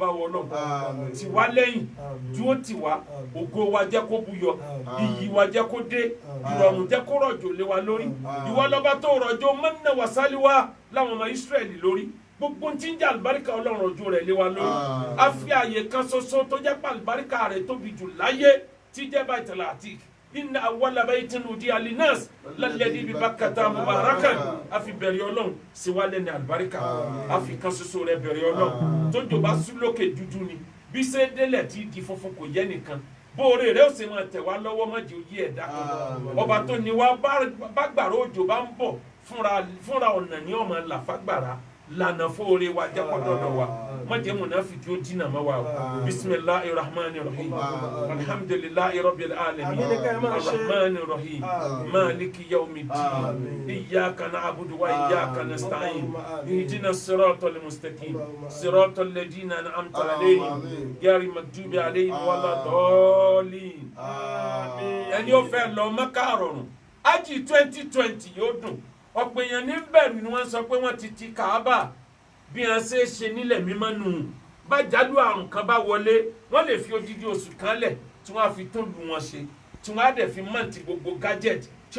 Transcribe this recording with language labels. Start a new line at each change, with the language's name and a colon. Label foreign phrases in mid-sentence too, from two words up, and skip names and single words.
Yoruba: wọ ọlọ́mọ tì wá lẹ́yìn dúró tì wá ògo wa jẹ́ kó búyọ iyì wa jẹ́ kó dé ìrọ̀rùn jẹ́ kó rọ̀jò lé wa lórí ìwọ lọ́ba tó rọ̀jò mọ́nà wàsálíwá láwọn ọmọ Ísírẹ́lì lórí gbogbo tí ń jẹ́ àlùbáríkà ọlọ́run ojú rẹ̀ lé wa lórí a fi àyè kan ṣoṣo tó jẹ́ pé àlùbáríkà rẹ̀ tóbi jù láyé tí jẹ́ Baitul Atiq
Arabic: إن أول بيت وضع للناس للذي ببكة مباركا
Yoruba: a fi bẹ̀rẹ̀ ọlọ́run sí wa lẹ́ni àlùbáríkà a fi kan ṣoṣo rẹ̀ bẹ̀rẹ̀ ọlọ́run tó jọba súlókè dúdú ni bí ṣe délẹ̀ tí di funfun kò yẹ nìkan bóore rẹ̀ ó sì máa tẹ̀ wá lọ́wọ́ má jẹ́ òye ẹ̀dá kan ọba tó ní wa bá gbàrà òjò bá ń bọ̀ fúnra ọ̀nà ní ọmọ làfàgbàrà lànà fóore wa jẹ́ kọ́dọ̀dọ̀ wa má jẹ́ mùnáfíkí ó dínà mọ́ wa o
Arabic: بسم الله الرحمن الرحيم الحمد لله رب العالمين الرحمن الرحيم مالك يوم الدين إياك نعبد وإياك نستعين اهدنا الصراط المستقيم صراط الذين أنعمت عليهم غير المغضوب عليهم ولا الضالين
Yoruba: ẹni ó fẹ́ lọ Mẹ́kà rọrùn ájì 2020 yóò dùn ọ̀pọ̀ èèyàn ní bẹ̀rù ni wọ́n sọ pé wọ́n ti Káàbà bí wọ́n ṣe nílẹ̀ mímọ́ nù bá jálù àrùn kan bá wọlé wọ́n lè fi odidi oṣù kan lẹ̀ tí wọ́n á fi tó lu wọn ṣe tí wọ́n á dẹ̀ fi mọ́ǹtì gbogbo gadget tí